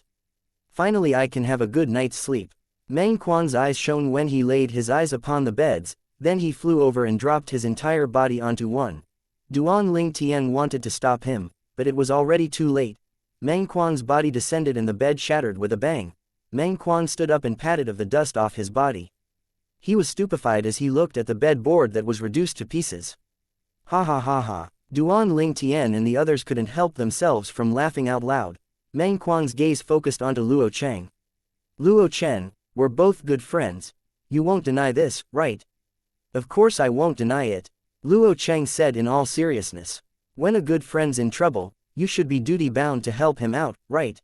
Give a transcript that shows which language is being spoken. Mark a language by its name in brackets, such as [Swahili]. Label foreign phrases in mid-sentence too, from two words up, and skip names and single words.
[English] Finally I can have a good night's sleep. Meng Quan's eyes shone when he laid his eyes upon the beds, then he flew over and dropped his entire body onto one. Duan Ling Tian wanted to stop him, but it was already too late. Meng Quan's body descended and the bed shattered with a bang. Meng Quan stood up and patted of the dust off his body. He was stupefied as he looked at the bed board that was reduced to pieces. Ha ha ha ha. Duan Ling Tian and the others couldn't help themselves from laughing out loud. Meng Quan's gaze focused onto Luo Cheng. Luo Chen, we're both good friends. You won't deny this, right? Of course I won't deny it. Luo Cheng said in all seriousness. When a good friend's in trouble, you should be duty-bound to help him out, right?